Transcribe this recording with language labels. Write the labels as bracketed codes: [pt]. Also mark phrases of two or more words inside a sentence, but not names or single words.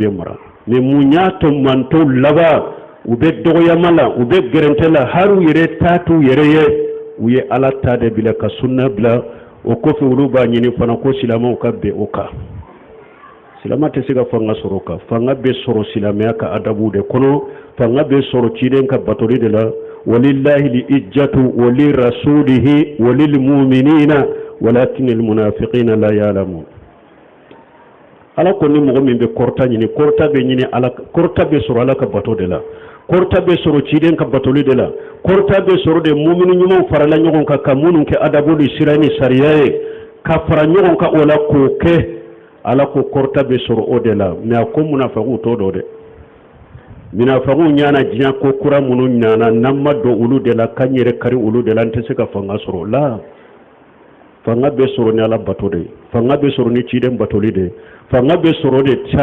[bm] bɛɛ mara mais mun y'a to mantonw laban u bɛ dɔgɔyama la u bɛ gɛrɛntɛ la hali u yɛrɛ ta t'u yɛrɛ ye u ye ala ta de bila ka sunna bila o kɔfɛ olu b'a ɲini fana ko silamɛw ka bɛn o kan silama tɛ se ka fanga sɔrɔ o kan fanga bɛ sɔrɔ silamɛya ka adabu de kɔnɔ fanga bɛ sɔrɔ ciden ka batoli de la [ar] ولله العزة ولرسوله وللمؤمنين ولكن المنافقين لا يعلمون [bm] ala ko ni mɔgɔ min bɛ kɔrɔta ɲini kɔrɔta bɛ ɲini ala kɔrɔta bɛ sɔrɔ ala ka bato de la kɔrɔta bɛ sɔrɔ ciden ka batoli de la kɔrɔta bɛ sɔrɔ de mumini ɲumanw farala ɲɔgɔn kan ka minnu kɛ adabu ni sira ni sariya ye ka fara ɲɔgɔn kan o la k'o kɛ ala ko kɔrɔta bɛ sɔrɔ o de la mais a ko munafagu t'o dɔn dɛ munafagu ɲana diɲɛ ko kura minnu ɲana n'an ma don olu de la k'an yɛrɛ kari olu de la an tɛ se ka fanga sɔrɔ la fanga bɛ sɔrɔ ni ala bato de fanga bɛ sɔrɔ ni ciden batoli de fanga bɛ sɔrɔ de